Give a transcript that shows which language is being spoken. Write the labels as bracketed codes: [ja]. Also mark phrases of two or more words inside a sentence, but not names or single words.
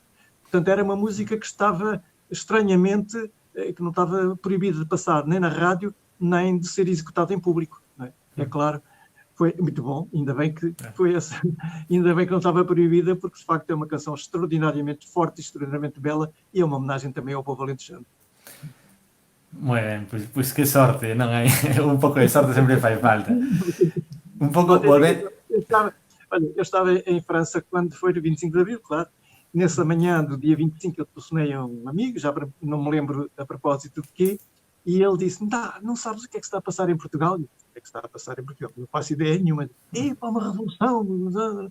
[pt] Portanto, era uma música que estava estranhamente, que não estava proibida de passar nem na rádio, nem de ser executada em público. Não é? É claro, foi muito bom, ainda bem que foi essa, ainda bem que não estava proibida, porque de facto é uma canção extraordinariamente forte, extraordinariamente bela, e é uma homenagem também ao povo alentejano. [gl] Muy ben, pois que sorte, non hai? Un pouco de sorte sempre fai falta. Un pouco volver... [pt] Eu estava em França quando foi o 25 de Abril, claro. Nessa manhã do dia 25 eu telefonei a um amigo, já não me lembro a propósito de quê, e ele disse, não sabes o que é que está a passar em Portugal? O que é que está a passar em Portugal? Não faço ideia nenhuma. Uma revolução.